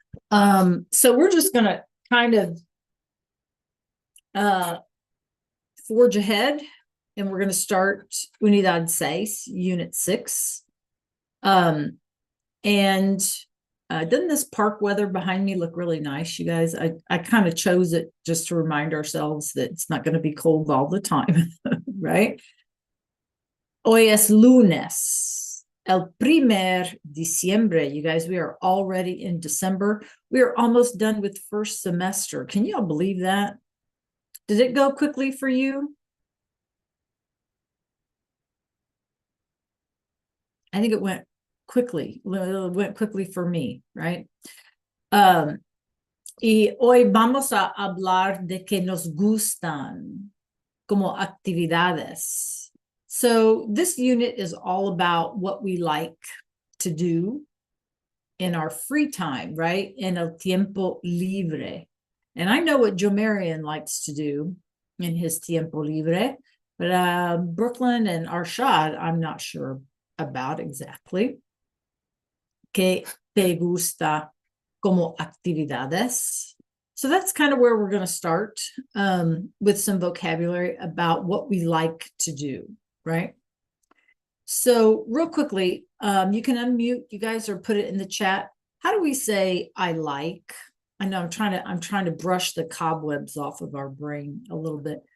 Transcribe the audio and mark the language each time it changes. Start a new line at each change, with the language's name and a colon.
English: So we're just gonna kind of uh forge ahead, and we're gonna start
Spanish: Unidad Seis,
English: Unit 6. Um, and doesn't this park weather behind me look really nice, you guys? I kind of chose it just to remind ourselves that it's not going to be cold all the time, right?
Spanish: Hoy es lunes, el primer diciembre.
English: You guys, we are already in December. We are almost done with first semester. Can y'all believe that? Did it go quickly for you? I think it went quickly. It went quickly for me, right?
Spanish: Um, y hoy vamos a hablar de que nos gustan como actividades.
English: So this unit is all about what we like to do in our free time, right?
Spanish: En el tiempo libre.
English: And I know what Joe Marion likes to do in his
Spanish: tiempo libre,
English: but Brooklyn and Arshad, I'm not sure about exactly.
Spanish: ¿Qué te gusta como actividades?
English: So that's kind of where we're going to start with some vocabulary about what we like to do, right? So real quickly, you can unmute, you guys, or put it in the chat. How do we say I like? I know I'm trying to brush the cobwebs off of our brain a little bit.